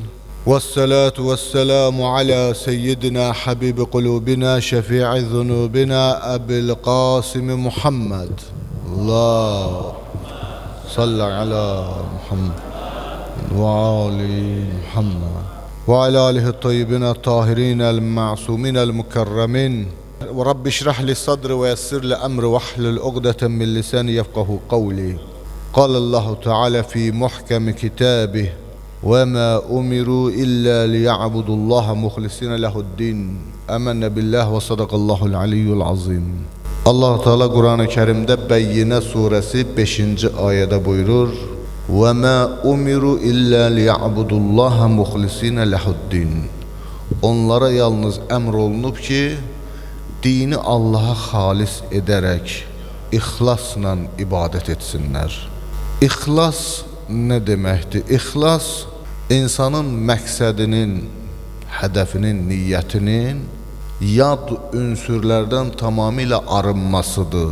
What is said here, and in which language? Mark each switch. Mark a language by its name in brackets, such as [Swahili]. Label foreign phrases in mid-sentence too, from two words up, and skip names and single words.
[Arabic] والصلاة والسلام على سيدنا حبيب قلوبنا شفيع ذنوبنا أبي القاسم محمد. الله صل على محمد وآل محمد وعلى آله الطيبين الطاهرين المعصومين المكرمين. ورب اشرح لي صدري ويسر لي أمري واحلل عقدة من لساني يفقهوا قولي. قال الله تعالى في محكم كتابه وما أمروا إلا ليعبدوا الله مخلصين له الدين آمنا بالله وصدق الله العلي العظيم. [Azerbaijani] Allah Teala Kur'an-ı Kerim'de Beyyine suresi 5. ayette buyurur: [Arabic] وَمَا أُمِرُوا إِلَّا لِيَعْبُدُوا اللّٰهَ مُخْلِصِينَ لَهُ الدِّينَ. [Azerbaijani] Onlara yalnız emr olunub ki dini Allah'a xalis edərək ixlasla ibadət etsinlər. İxlas nə deməkdir? İxlas insanın məqsədinin, hədəfinin, niyyətinin yad ünsürlərdən tamamilə arınmasıdır.